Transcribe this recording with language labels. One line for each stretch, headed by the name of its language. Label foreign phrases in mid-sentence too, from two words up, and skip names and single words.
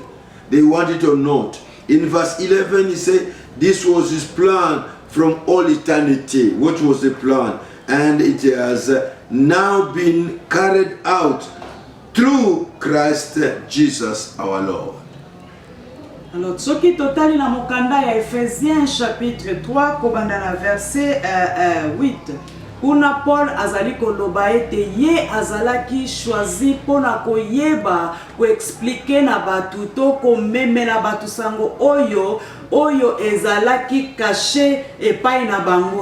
English: They want it or not. In verse 11 he said, this was his plan from all eternity. What was the plan? And it has now been carried out through Christ Jesus our Lord.
Lingala: Alors, soki totali na mokanda ya Ephésiens chapitre 3 kobanda na verset 8. Kuna Paul azali koloba ete ye azalaki choisi pona koyeba ko expliquer na batu to ko memela batu sango oyo ezalaki caché epai na bango.